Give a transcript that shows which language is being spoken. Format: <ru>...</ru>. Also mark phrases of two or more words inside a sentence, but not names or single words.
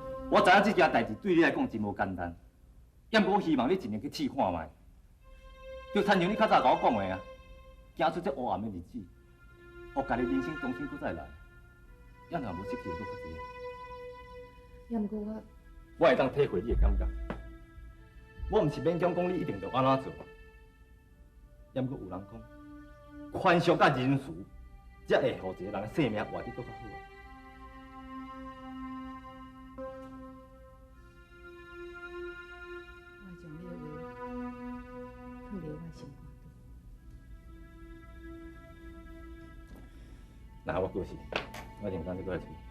<nan>我知影这件代志对你来讲真无简单，要毋过我希望你尽量去试看卖，就亲像你较早甲我讲的啊，行出这黑暗的日子， 互家己人生重新搁再来，也若无失去的搁较济。也毋过我会当体会你的感觉，我毋是勉强讲你一定要安怎做，也毋过有人讲，宽恕甲仁慈，才会互一个人的生命活得搁较好啊。我会将你的话放入我的心肝内。那我过世，我就毋敢再过来找。</nan>